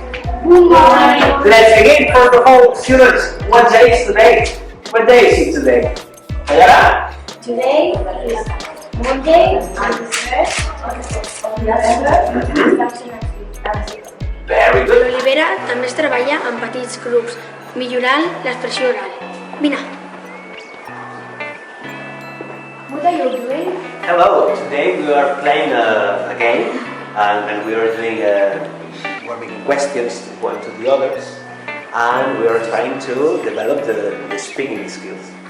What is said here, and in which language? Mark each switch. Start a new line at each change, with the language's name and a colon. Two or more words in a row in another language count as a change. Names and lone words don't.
English: Good morning. Let's begin. First of all, students, what day is today? What day is it today? Ayala? Today is Monday, and the 1st of November. Very good.
Catalan: L'Olivera també es treballa en petits grups, millorant l'expressió oral. Vine.
English: What are you doing? Hello, today we are playing a game and we are doing we're making questions one to the others and we are trying to develop the speaking skills.